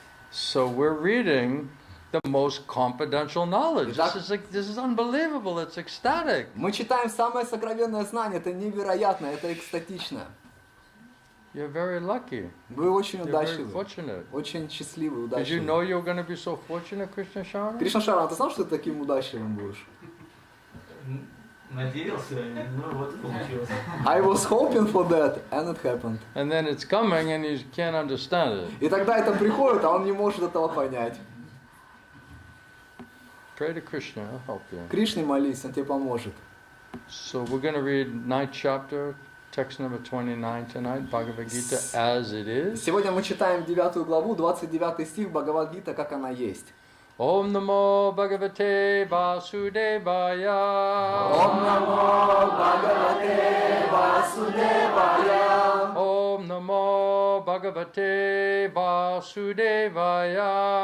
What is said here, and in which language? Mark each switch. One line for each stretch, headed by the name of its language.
English: So we're reading the most confidential knowledge.
Russian: Итак,
English: This is unbelievable. It's ecstatic.
Russian: мы читаем самое сокровенное знание, это невероятно, это экстатично.
English: You're very lucky.
Russian: Вы очень
English: You're very
Russian: удачливы,
English: fortunate.
Russian: очень счастливы,
English: Did you
Russian: удачливы.
English: know you were going to be so fortunate, Krishna Sharma?
Russian: Кришна Шарма, ты знал, что ты таким удачливым будешь? Надеялся, ну вот получилось.
English: I was hoping for that, and it happened. And then it's coming and you can't understand it.
Russian: И тогда это приходит, а он не может этого понять.
English: Pray to Krishna, he'll help you.
Russian: Кришне молись, он тебе поможет.
English: So we're going to read 9th chapter, text number 29 tonight, Bhagavad Gita as it is.
Russian: Сегодня мы читаем 9 главу, 29 стих Бхагавад-гита, как она есть.
Sanskrit: Om Namo Bhagavate Vasudevaya. Om Namo Bhagavate Vasudevaya. Om Namo Bhagavate Vasudevaya.